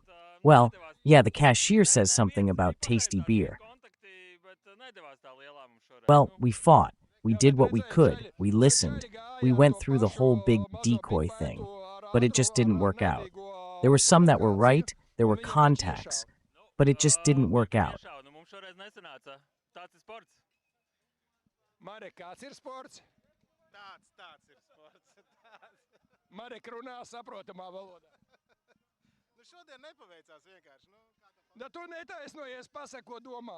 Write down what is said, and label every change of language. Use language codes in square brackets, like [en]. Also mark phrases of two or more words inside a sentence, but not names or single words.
[en] Well, yeah, the cashier says something about tasty beer. Well, we fought. We did what we could. We listened. We went through the whole big decoy thing. But it just didn't work out. There were some that were right. There were contacts. But it just didn't work out. [lv] Marek, kāds ir sports? Tāds ir sports. Marek runā saprotamā valodā. Nu šodien nepaveicās vienkārši. Da tu netaisnojies, pasaka, ko domā.